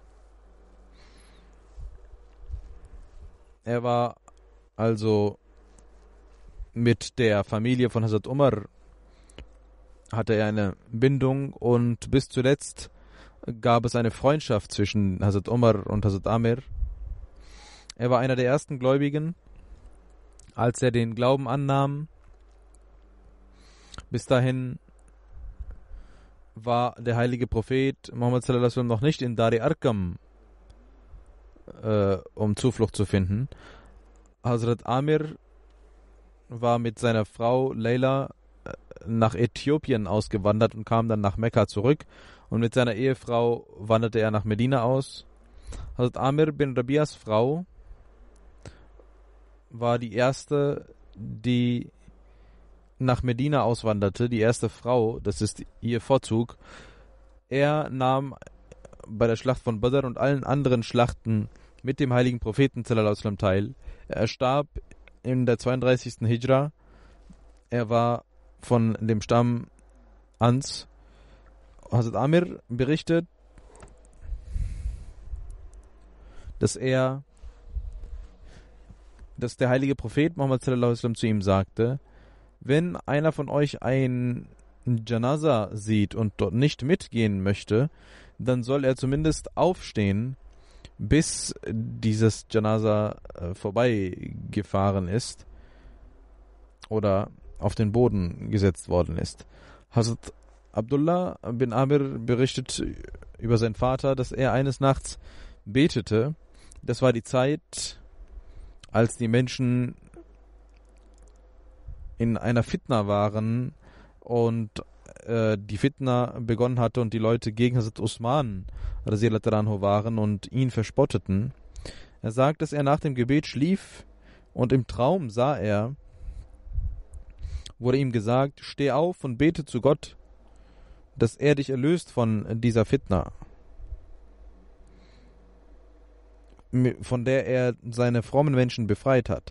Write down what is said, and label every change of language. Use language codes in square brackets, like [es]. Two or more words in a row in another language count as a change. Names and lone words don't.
[de] Er war also mit der Familie von Hazrat Umar, hatte er eine Bindung und bis zuletzt gab es eine Freundschaft zwischen Hazrat Umar und Hazrat Amir. Er war einer der ersten Gläubigen, als er den Glauben annahm. Bis dahin war der heilige Prophet Muhammad [ar] صلى الله عليه وسلم [de] noch nicht in Dar Arqam, um Zuflucht zu finden. Hazrat Amir war mit seiner Frau Layla nach Äthiopien ausgewandert und kam dann nach Mekka zurück. Und mit seiner Ehefrau wanderte er nach Medina aus. Hazrat Amir bin Rabias Frau war die erste, die nach Medina auswanderte, die erste Frau, das ist ihr Vorzug. Er nahm bei der Schlacht von Badr und allen anderen Schlachten mit dem heiligen Propheten [ar] صلى الله عليه وسلم [de] teil. Er starb in der 32. Hijra. Er war von dem Stamm Ans. Hazrat Amir berichtet, dass der heilige Prophet Muhammad [ar] صلى الله عليه وسلم [de] zu ihm sagte, wenn einer von euch ein Janaza sieht und dort nicht mitgehen möchte, dann soll er zumindest aufstehen, bis dieses Janaza vorbeigefahren ist oder auf den Boden gesetzt worden ist. Hazrat Abdullah bin Amir berichtet über seinen Vater, dass er eines Nachts betete. Das war die Zeit, als die Menschen in einer Fitna waren und die Fitna begonnen hatte und die Leute gegen Hazrat Usman [ar] رضي الله عنه [de] waren und ihn verspotteten. Er sagt, dass er nach dem Gebet schlief und im Traum wurde ihm gesagt, steh auf und bete zu Gott, dass er dich erlöst von dieser Fitna, von der er seine frommen Menschen befreit hat.